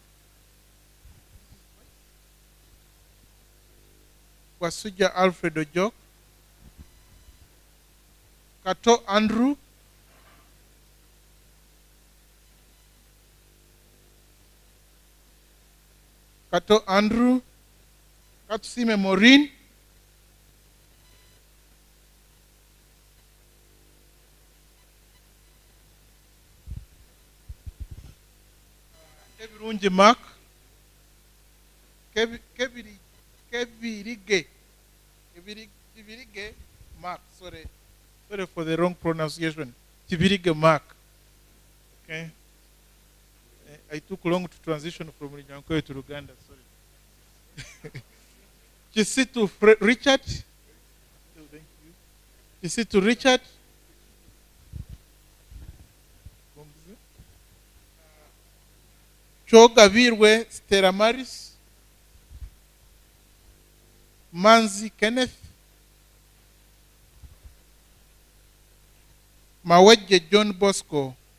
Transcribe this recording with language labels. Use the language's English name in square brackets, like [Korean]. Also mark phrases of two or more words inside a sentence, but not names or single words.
[English] Kato Andrew, Katusime Maureen, Kebirungi Mark, Kebirige Mark, sorry for the wrong pronunciation. Kibirige Mark. Okay. I took long to transition from Rinyankoe to Uganda, sorry. Kisitu Richard. Oh, thank you. Kisitu Richard. Chogabirwe Stella Maris. Manzi Kenneth. Maweje John Bosco.